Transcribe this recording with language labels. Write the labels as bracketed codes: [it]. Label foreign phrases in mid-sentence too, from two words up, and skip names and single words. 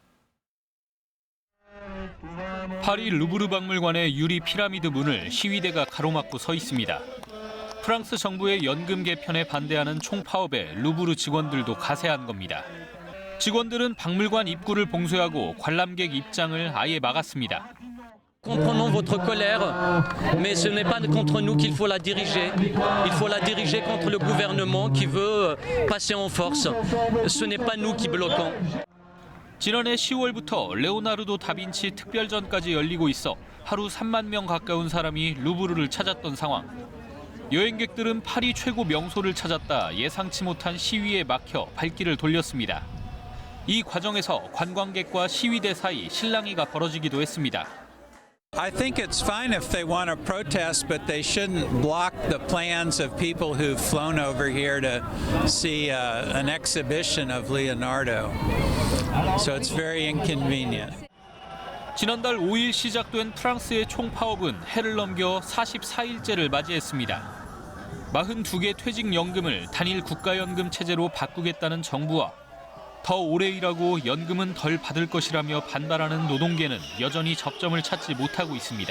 [ko] 파리 루브르 박물관의 유리 피라미드 문을 시위대가 가로막고 서 있습니다. 프랑스 정부의 연금 개편에 반대하는 총파업에 루브르 직원들도 가세한 겁니다. 직원들은 박물관 입구를 봉쇄하고 관람객 입장을 아예 막았습니다. [fr] Comprenons votre colère, mais ce n'est pas contre nous qu'il faut la diriger. Il faut la diriger contre le gouvernement qui veut passer en force. Ce n'est pas nous qui bloquons. [ko] 지난해 10월부터 레오나르도 다빈치 특별전까지 열리고 있어 하루 3만 명 가까운 사람이 루브르를 찾았던 상황. 여행객들은 파리 최고 명소를 찾았다 예상치 못한 시위에 막혀 발길을 돌렸습니다. 이 과정에서 관광객과 시위대 사이 실랑이가 벌어지기도 했습니다. [en] I think it's fine if they want to protest, but they shouldn't block the plans of people who've flown over here to see an exhibition of Leonardo. So it's very inconvenient. [ko] 지난달 5일 시작된 프랑스의 총파업은 해를 넘겨 44일째를 맞이했습니다. 42개 퇴직연금을 단일 국가연금 체제로 바꾸겠다는 정부와 더 오래 일하고 연금은 덜 받을 것이라며 반발하는 노동계는 여전히 접점을 찾지 못하고 있습니다.